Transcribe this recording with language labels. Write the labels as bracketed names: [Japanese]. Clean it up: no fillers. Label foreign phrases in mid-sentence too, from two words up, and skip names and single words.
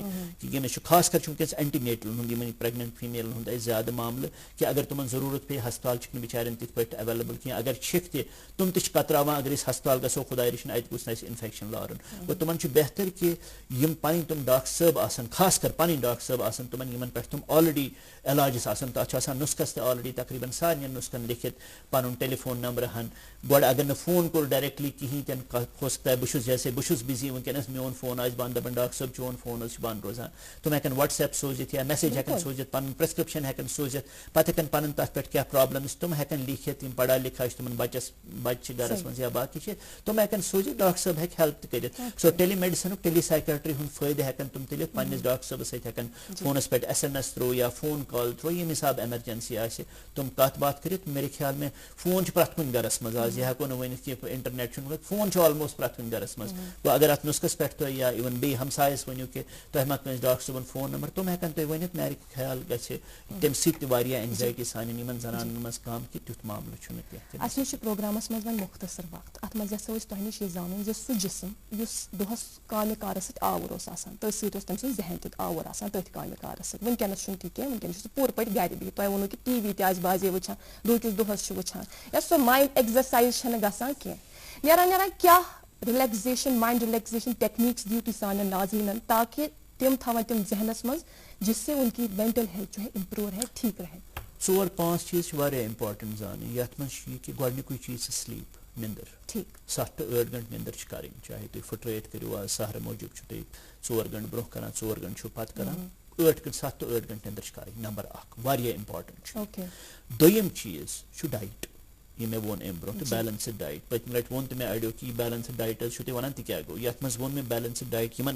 [Kashmiri] ییٚمِس چھُ خاص کر چھُ وٕنکیٚس اینٹی نیٹلن ہُنٛد یِمن [English] pregnant families [Kashmiri] ہُنٛد اَسہِ زیادٕ معاملہٕ کہِ اگر تِمن ضروٗرت پیٚیہِ ہسپتال چھِکھ نہٕ بِچارٮ۪ن تِتھ پٲٹھۍ ایویلیبل کینٛہہ, اگر چھِکھ تہِ تِم تہِ چھِ کتراوان اگر أسۍ ہسپتال گژھو خۄداے رٔچھِنۍ اتہِ گوٚژھ نہٕ اَسہِ انفیکشن لارُن. گوٚو تِمن چھُ بہتر کہِ یِم پنٕنۍ تِم ڈاکٹر صٲب آسن, خاص کر پنٕنۍ ڈاکٹر صٲب آسن تِمن یِمن پٮ۪ٹھ تِم آلریڈی علاجس آسان, تتھ چھُ آسان نُسخس تہِ آلریڈی تقریٖبن سارنٕے نُسخن لیکھِتھ, پنُن ٹیلیفون نمبر ہن. گۄڈٕ اگر نہٕ فون کوٚر ڈایریکٹلی کِہینۍ تہِ نہٕ, [Urdu] ہو سکتا ہے [Kashmiri] بہٕ چھُس جیسے بہٕ چھُس بِزی وٕنکیٚنس, میون فون آسہِ بنٛد, دپان ڈاکٹر صٲب چون فون حظ چھُ بنٛد روزان, تِم ہٮ۪کن وٹس ایپ سوٗزِتھ یا میسیج ہٮ۪کن سوٗزِتھ, پنُن پرسکرپشن ہٮ۪کن سوٗزِتھ, پتہٕ ہٮ۪کن پنُن تتھ پٮ۪ٹھ کیٛاہ پرابلم چھِ تِم ہٮ۪کن لیکھِتھ. یِم [Urdu] پڑھا لِکھا [Kashmiri] چھِ تِمن بچس بچہِ چھِ گرس منٛز یا باقٕے چھِ تِم ہٮ۪کن سوٗزِتھ, ڈاکٹر صٲب ہٮ۪کہِ ہیلپ تہِ کٔرِتھ. سو ٹیلی میڈِسنُک ٹیلی سایکیٹری ہُنٛد فٲیدٕ ہٮ۪کن تِم تُلِتھ, پننِس ڈاکٹر صٲبس سۭتۍ ہٮ۪کن فونس پٮ۪ٹھ [English] SMS through through [Kashmiri] یا [English] phone call through [Kashmiri] یم حساب ایمرجنسی آسہِ تم کت بات کٔرِتھ [Urdu] میرے خیال میں [Kashmiri] فون چھُ پرٛٮ۪تھ کُنہِ گرس منٛز آز یہِ ہٮ۪کو نہٕ ؤنِتھ کہِ انٹرنیٹ چھُنہٕ فون چھُ آلموسٹ پرٛٮ۪تھ کُنہِ گرس منٛز گوٚو اگر اتھ نُسخس پٮ۪ٹھ تُہۍ یا اِون بیٚیہِ ہمسایس ؤنِو کہِ تۄہہِ ما کٲنٛسہِ ڈاکٹر صٲبُن فون نمبر تِم ہٮ۪کن تۄہہِ ؤنِتھ میٛانہِ خیال گژھِ تمہِ سۭتۍ تہِ واریاہ اینزایٹی سانٮ۪ن یِمن زنانن منٛز کم کہِ تیُتھ معاملہٕ چھُنہٕ کینٛہہ. اَسہِ نِش چھُ پروگرامس منٛز وۄنۍ مختصر وقت اتھ منٛز یژھو أسۍ تۄہہِ نِش یہِ زانُن زِ سُہ جسم یُس دۄہس کامہِ کارس سۭتۍ آوُر اوس آسان تٔتھۍ سۭتۍ اوس تٔمۍ سُنٛد ذہن تہِ آوُر آسان تٔتھۍ کامہِ کارس سۭتۍ وٕنکیٚنس چھُنہٕ تہِ کینٛہہ وٕنکیٚنس چھُ سُہ پوٗرٕ پٲٹھۍ گرِ بِہِتھ تۄہہِ ووٚنوُ کہِ ٹی وی تہِ آسہِ بازے وٕچھان دۄہکِس دۄہس چھُ وٕچھان یا سۄ [English] mind exercise [Kashmiri] چھنہٕ گژھان کینٛہہ نیران کیٛاہ [English] relaxation mind relaxation techniques [Kashmiri] دِیِو تُہۍ سانٮ۪ن ناظریٖنن تاکہِ تِم تھاون تِم ذہنس منٛز [Urdu] جس سے ان کی [English] mental health [Urdu] جو ہے امپروو رہے ٹھیک رہے. [Kashmiri] 4-5 چیز چھِ واریاہ امپارٹنٹ زانٕنۍ یتھ منٛز چھُ یہِ کہِ گۄڈنیُکُے چیٖز چھِ سلیٖپ نِندٕر. ٹھیک 7 to 8 گنٹہٕ نِندٕر چھِ کَرٕنۍ چاہے تُہۍ پھٕٹرٲیِتھ کٔرِو آز سہرٕ موٗجوٗب چھُو تُہۍ 4 گنٹہٕ برونٛہہ کران 4 گنٹہٕ چھُو پتہٕ کران 7 to 8 گنٹہٕ نِندٕر چھِ کَرٕنۍ نمبر 1 واریاہ امپارٹنٹ چھُ. دوٚیِم چیٖز چھُ ڈایٹ یہ مےٚ ووٚن امہِ برونٛہہ تہٕ [English] balanced diet [Kashmiri] پٔتمہِ لٹہِ ووٚن تہٕ مےٚ اَڑیو کہِ یہِ [English] balanced diet [Kashmiri] حظ چھُو تُہۍ وَنان تہِ کیٛاہ گوٚو یتھ منٛز ووٚن مےٚ [English] balanced diet [Kashmiri] یِمن